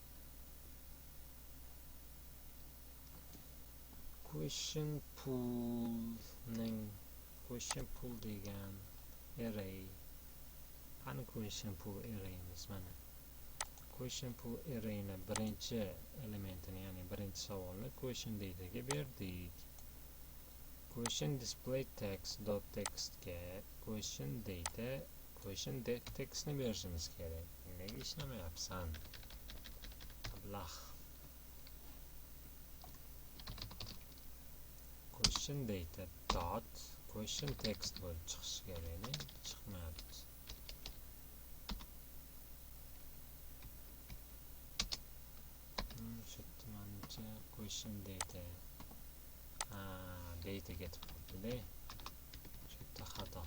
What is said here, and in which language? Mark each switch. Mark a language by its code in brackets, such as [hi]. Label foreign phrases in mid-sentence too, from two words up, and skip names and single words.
[en] Question pool degan array. [uz] Qani [en] question pool arrayimiz [uz] mana. [en] Question pool arrayni [uz] birinchi elementini, ya'ni birinchi savolni [en] question dataga [uz] berdik. [en] Question display text dot text ga question data question textni [uz] berishimiz kerak. Nega ishlamayapsan? Ablah. [en] Question data dot question text [uz] bo'lib chiqishi kerak, chiqmayapti. Shu [en] question data data [uz] ketib qoldi-da. Shu yerda xato.